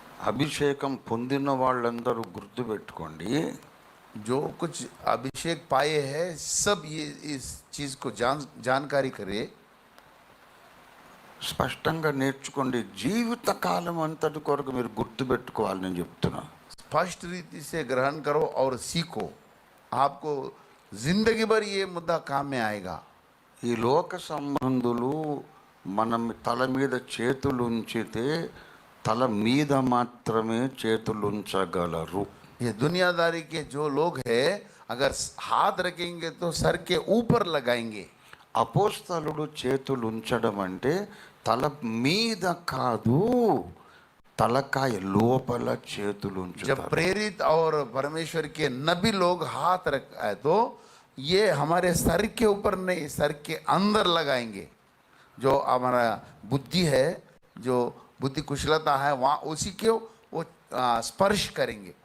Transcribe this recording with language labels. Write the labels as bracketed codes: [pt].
[te] అభిషేకం పొందిన వాళ్ళందరూ గుర్తుపెట్టుకోండి, [hi] जो कुछ अभिषेक पाए हैं सब ये इस चीज को जानकारी करे, [te] స్పష్టంగా నేర్చుకోండి. జీవితకాలం అంతటి కొరకు మీరు గుర్తుపెట్టుకోవాలి నేను చెప్తున్నా. [hi] स्पष्ट रीति से ग्रहण करो और सीखो, आपको जिंदगी भर ये मुद्दा काम में आएगा. [te] ఈ లోక సంబంధులు మనం తల మీద చేతులు ఉంచితే తల మీద మాత్రమే చేతులు ఉంచగలరు. [hi] ये दुनियादारी के जो लोग हैं अगर हाथ रखेंगे तो सर के ऊपर लगाएंगे. [te] అపోస్తలుడు చేతులు ఉంచడం అంటే తల మీద కాదు, తలకాయ లోపల చేతులు [hi] जब [te] ఉంచుతారు. [hi] प्रेरित और परमेश्वर के नबी लोग हाथ रखाए तो ये हमारे सर के ऊपर नहीं, सर के अंदर लगाएंगे. जो हमारा बुद्धि है, जो बुद्धि कुशलता है, वहाँ उसी के वो स्पर्श करेंगे.